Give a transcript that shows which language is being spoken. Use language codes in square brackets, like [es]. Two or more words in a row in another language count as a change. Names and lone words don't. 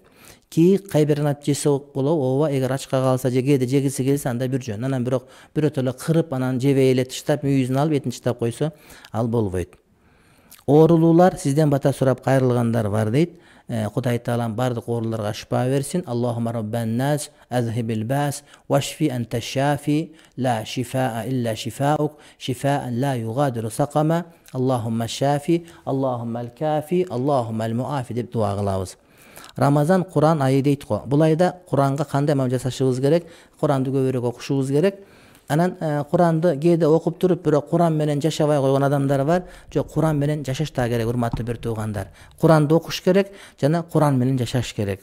[ky] Кайбернат жесе болобу, ооба, эгер ачка калса же кээде жегиси келсе анда бир жөн. Анан бирок бирөөтөлө кырып, анан жебей эле таштап, мүйүзүн алып, этин таштап койсо, ал болбойт. Оорулуулар сизден бата сурап кайрылгандар бар дейт. Кудай Таалам бардык ооруларга шифа берсин. [ar] اللهم رب الناس أذهب البأس واشف أنت الشافي لا شفاء إلا شفاؤك شفاء لا يغادر سقما. اللهم شافي اللهم الكافي اللهم المعافي [ky] деп дуа кылабыз. Рамазан Куран айы дейт го. Бул айда Куранга кандай амал жасашыбыз керек? Куранды көбүрөөк окушубуз керек. Анан Куранды кээде окуп туруп, бирок Куран менен жашабай койгон адамдар бар. Жок, Куран менен жашаш да керек, урматтуу бир туугандар. Куранды окуш керек жана Куран менен жашаш керек.